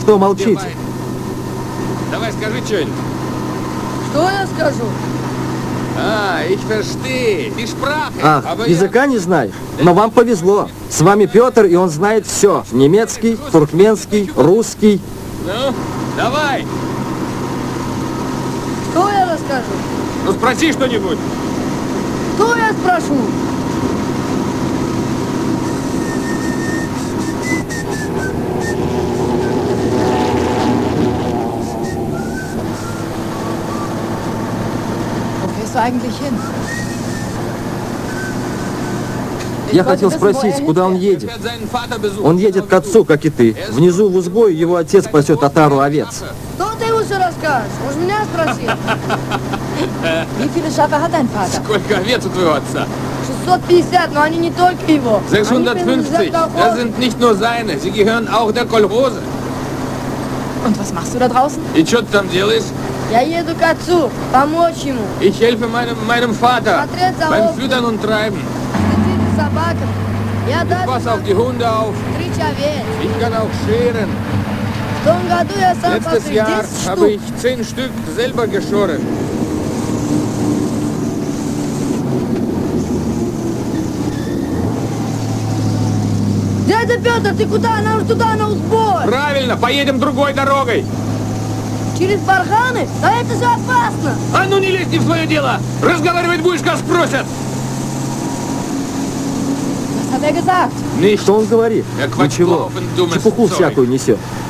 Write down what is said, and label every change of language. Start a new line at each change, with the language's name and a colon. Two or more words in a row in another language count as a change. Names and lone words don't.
Russian: Что молчите? Давай скажи что-нибудь. Что я скажу?
German: Ich verstehe. Die Sprache.
Russian: Ах, языка не знаешь? Но вам повезло. С вами Петр, и он знает все. Немецкий, туркменский, русский. Ну, давай. Что я расскажу? Ну, спроси что-нибудь. Что я спрошу?
German: Wo fährst du eigentlich hin?
Russian: Я хотел спросить, куда он едет?
German: Fährt seinen Vater besuchen.
Russian: Он едет к отцу, как и ты. Внизу в узгое его отец пасет отару овец. Что ты ему все расскажешь? Может, меня спросил?
German: Wie viele Schafe hat dein Vater?
Russian: Сколько овец у твоего отца? 650, но они не только его. Они
German: 650.
Russian: принадлежат
German: Das
Russian: колхозу.
German: sind nicht nur seine. Sie gehören auch der Kolchose. Und was machst du da draußen?
Russian: И что ты там делаешь? Я еду к отцу, помочь ему.
German: Ich helfe meinem Vater
Russian: Смотреть за
German: beim
Russian: овцами,
German: Füttern und Treiben.
Russian: следить за собаками. Я
German: Ich
Russian: даже
German: pass auf die Hunde auf.
Russian: стричь овец.
German: Ich kann auch scheren.
Russian: В том году я сам
German: Letztes
Russian: постриг
German: Jahr
Russian: 10
German: habe
Russian: штук.
German: ich 10 Stück selber geschoren.
Russian: Дядя Петр, ты куда? Нам же туда на узбор. Правильно, поедем другой дорогой. Через барханы? Да это же опасно. А ну не лезь не в свое дело. Разговаривать будешь, как спросят.
German: Was hat er gesagt? Nicht.
Russian: Что он говорит?
German: Ja, Quatsch,
Russian: Ничего.
German: dummes dummes
Russian: Чепуху
German: Zeug.
Russian: всякую несет.